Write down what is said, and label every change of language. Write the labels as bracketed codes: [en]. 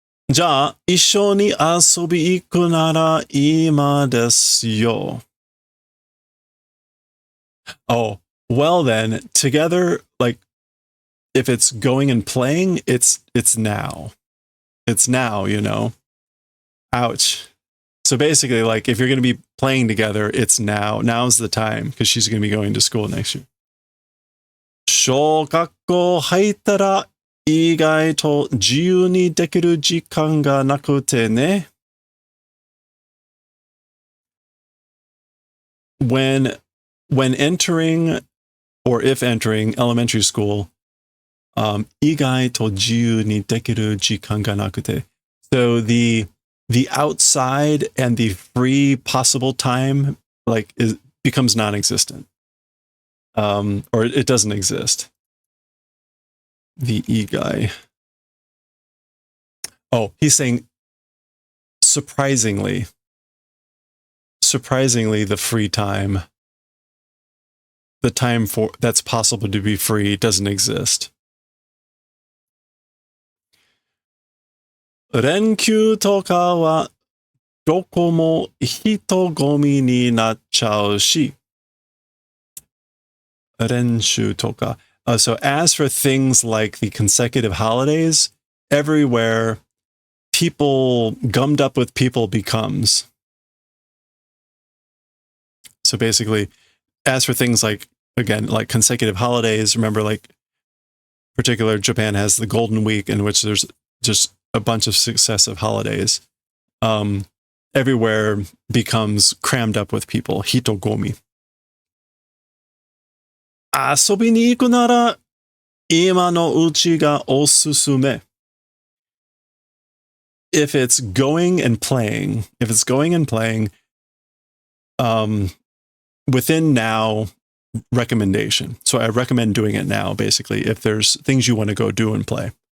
[ja] じゃあ、一緒に遊び行くなら今ですよ. [en] Oh, well then, together, like, if it's going and playing, it's now. It's now, you know. Ouch. So basically, like, if you're going to be playing together, it's now. Now's the time, because she's going to be going to school next year. [ja] 小学校入ったら意外と自由にできる時間がなくてね。 [en] When entering or if entering elementary school, [ja] 意外と自由にできる時間がなくて. [en] So the outside and the free possible time becomes non-existent. Or it doesn't exist. The igai. Oh, he's saying surprisingly, the free time, the time for that's possible to be free doesn't exist. [ja] 連休とかはどこも人混みになっちゃうし。練習とか. [en] So as for things like the consecutive holidays, everywhere people gummed up with people becomes. So basically, as for things like, again, like consecutive holidays, remember, like, particular Japan has the Golden Week in which there's just a bunch of successive holidays. Everywhere becomes crammed up with people. [ja] Hitogomi. 遊びに行くなら今のうちがおすすめ. [en] If it's going and playing, within now recommendation. So I recommend doing it now, basically, if there's things you want to go do and play.